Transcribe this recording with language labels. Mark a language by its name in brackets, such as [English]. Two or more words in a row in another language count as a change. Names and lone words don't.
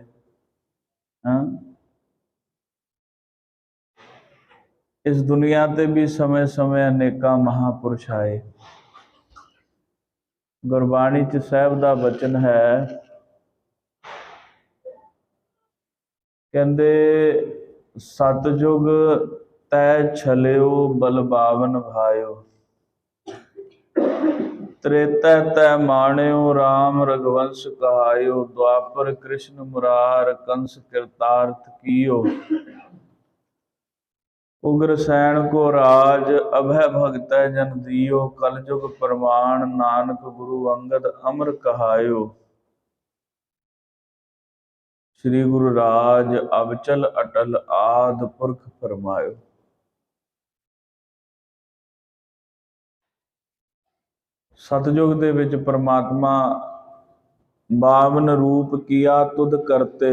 [Punjabi] ਹਾਂ, ਇਸ ਦੁਨੀਆ ਤੇ ਭੀ ਸਮੇਂ ਸਮੇਂ ਅਨੇਕਾ ਮਹਾਪੁਰਖ ਆਏ। ਗੁਰਬਾਣੀ ਚ ਸਾਹਿਬ ਦਾ ਵਚਨ ਹੈ, ਕਹੰਦੇ [Braj] सतयुग तै छलियो बलबावन भायो, त्रेता तै माणियो राम रघुवंश कहायो, द्वापर कृष्ण मुरार कंस कृतार्थ कियो। उग्रसैन को राज अभय भगत जन दियो, कलयुग प्रमाण नानक गुरु अंगद अमर कहायो। श्री गुरु राज अबचल अटल आद पुरख फरमायो। [Punjabi] ਸਤਯੁਗ ਦੇ ਵਿਚ ਪਰਮਾਤਮਾ 52 ਰੂਪ ਕੀਆ ਤੁਧ ਕਰਤੇ।